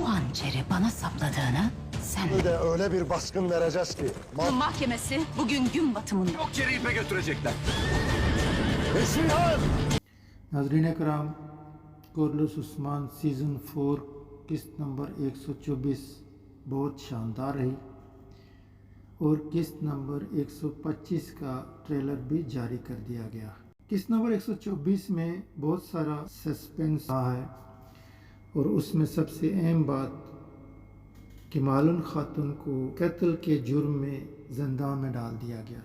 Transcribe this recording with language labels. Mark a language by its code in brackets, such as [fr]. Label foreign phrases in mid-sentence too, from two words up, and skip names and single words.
[tr] hançeri bana sapladığını sen... Öyle bir baskın vereceğiz ki. Mahkemesi bugün gün batımında. Yok yere ipe götürecekler. Neslihan! [hi] नाज़रीन कराम, कोरलस उस्मान सीज़न 4 किस्त नंबर 124 बहुत शानदार रही और किस्त नंबर 125 का ट्रेलर भी जारी कर दिया गया। किस्त नंबर 124 में बहुत सारा सस्पेंस रहा है और उसमें सबसे अहम बात कि मालून खातून को कत्ल के जुर्म में ज़िंदा में डाल दिया गया।